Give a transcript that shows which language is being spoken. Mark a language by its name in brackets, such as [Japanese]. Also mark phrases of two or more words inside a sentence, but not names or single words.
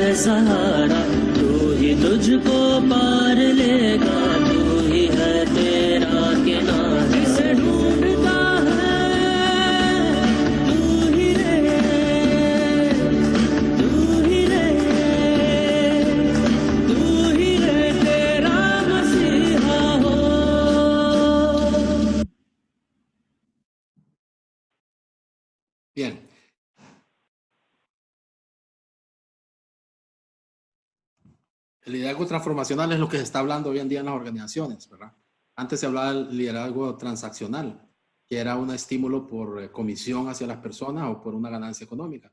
[Hindi] सहारा तू ही तुझको पार लेगा तू ही है तेरा किनारा जिसे ढूंढता है तू ही रे तेरा मसीहा हो [Spanish] Bien. El liderazgo transformacional es lo que se está hablando hoy en día en las organizaciones, ¿verdad? Antes se hablaba del liderazgo transaccional, que era un estímulo por comisión hacia las personas o por una ganancia económica.